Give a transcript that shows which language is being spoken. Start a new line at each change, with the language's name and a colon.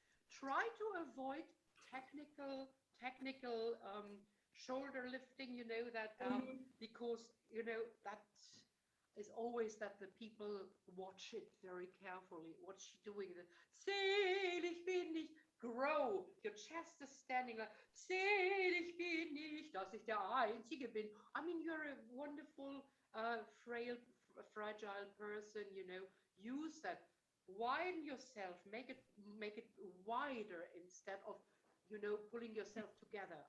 English: Try to avoid technical shoulder lifting, you know, that because, you know, that is always that the people watch it very carefully. What's she doing?
German: Selig bin ich.
English: Grow. Your chest is standing like,
German: selig bin ich, dass ich der Einzige bin.
English: I mean, you're a wonderful, frail, fragile person, you know. Use that. Widen yourself. Make it wider instead of, you know, pulling yourself together.